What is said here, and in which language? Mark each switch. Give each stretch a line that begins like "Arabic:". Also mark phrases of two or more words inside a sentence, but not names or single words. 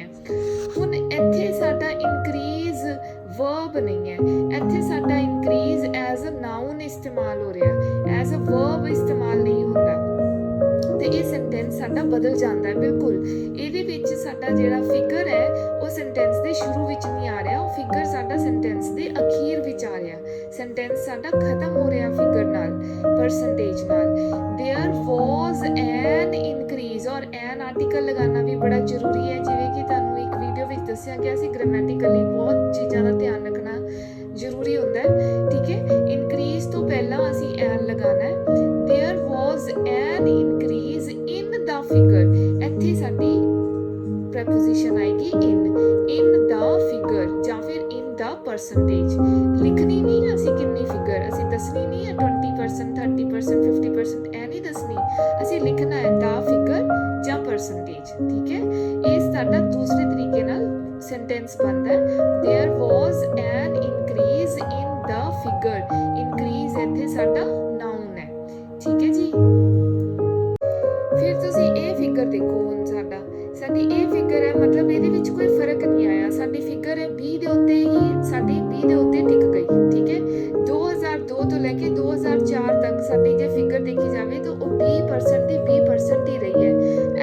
Punjabi: ਹੁਣ ਇੱਥੇ ਸਾਡਾ
English: increase verb
Punjabi: ਨਹੀਂ ਹੈ, ਇੱਥੇ ਸਾਡਾ ਇਨਕਰੀਜ਼
English: as a noun
Punjabi: ਇਸਤੇਮਾਲ ਹੋ ਰਿਹਾ,
English: as a verb
Punjabi: ਇਸਤੇਮਾਲ ਨਹੀਂ ਹੁੰਦਾ। ਤੇ ਇਹ ਸੈਂਟੈਂਸ ਸਾਡਾ ਬਦਲ ਜਾਂਦਾ ਹੈ ਬਿਲਕੁਲ। ਇਹਦੇ ਵਿੱਚ ਸਾਡਾ ਜਿਹੜਾ ਫਿਗਰ ਹੈ ਉਹ ਸੈਂਟੈਂਸ ਦੇ ਸ਼ੁਰੂ ਵਿੱਚ ਨਹੀਂ ਆ ਰਿਹਾ, ਉਹ ਫਿਗਰ ਸਾਡਾ ਸੈਂਟੈਂਸ ਦੇ ਅਖੀਰ ਵਿੱਚ ਆ ਰਿਹਾ। ਸੈਂਟੈਂਸ ਸਾਡਾ ਖਤਮ ਹੋ ਰਿਹਾ ਫਿਗਰ ਨਾਲ, ਪਰਸੈਂਟੇਜ ਨਾਲ।
English: there was an increase,
Hindi: और एन आर्टिकल लगाना भी बड़ा जरूरी है,
Punjabi: ਜਿਵੇਂ ਕਿ ਤੁਹਾਨੂੰ ਇੱਕ ਵੀਡੀਓ ਵਿੱਚ ਦੱਸਿਆ ਗਿਆ ਸੀ। ਗ੍ਰਾਮੈਟਿਕਲੀ ਬਹੁਤ ਚੀਜ਼ਾਂ ਦਾ ਧਿਆਨ ਰੱਖਣਾ ਜ਼ਰੂਰੀ ਹੁੰਦਾ ਹੈ, ਠੀਕ ਹੈ। ਇਨਕਰੀਜ਼ ਤੋਂ ਪਹਿਲਾਂ ਅਸੀਂ ਐਨ ਲਗਾਉਣਾ ਹੈ।
English: there was an increase in the figure,
Punjabi: ਇੱਥੇ ਸਾਡੀ ਪ੍ਰੈਪੋਜੀਸ਼ਨ ਆਏਗੀ
English: in the figure
Punjabi: ਜਾਂ ਫਿਰ
English: in the percentage।
Punjabi: ਲਿਖਣੀ ਨਹੀਂ ਅਸੀਂ ਕਿੰਨੀ ਫਿਗਰ, ਅਸੀਂ ਦੱਸਣੀ ਨਹੀਂ ਹੈ 20%, 30%, 50%, ਇਹ ਨਹੀਂ ਦੱਸਣੀ। ਅਸੀਂ ਲਿਖਣਾ ਹੈ
English: the figure
Punjabi: ਜਾਂ percentage, ਠੀਕ ਹੈ। ਇਹ ਸਾਡਾ ਦੂਸਰੇ ਤਰੀਕੇ ਨਾਲ ਸੈਂਟੈਂਸ ਬਣਦਾ ਹੈ।
English: there was an increase in the figure, increase
Punjabi: ਇੱਥੇ ਸਾਡਾ ਨਾਊਨ ਹੈ, ਠੀਕ ਹੈ ਜੀ। ਫਿਰ ਤੁਸੀਂ ਇਹ ਫਿਗਰ ਦੇਖੋ, ਹੁਣ ਸਾਡੀ ਇਹ ਫਿਗਰ ਹੈ, ਮਤਲਬ ਇਹਦੇ ਵਿੱਚ ਕੋਈ ਫਰਕ ਨਹੀਂ ਆਇਆ। ਸਾਡੀ ਫਿਗਰ ਹੈ 20 ਦੇ ਉੱਤੇ ਹੀ, ਸਾਡੀ 20 ਦੇ ਉੱਤੇ ਟਿਕ ਗਈ, ਠੀਕ ਹੈ। 2002 ਤੋਂ ਲੈ ਕੇ 2004 ਤੱਕ ਸਾਡੀ ਜੇ ਫਿਗਰ ਦੇਖੀ ਜਾਵੇ ਤਾਂ ਉਹ 20% ਦੀ 20% ਹੀ ਰਹੀ ਹੈ।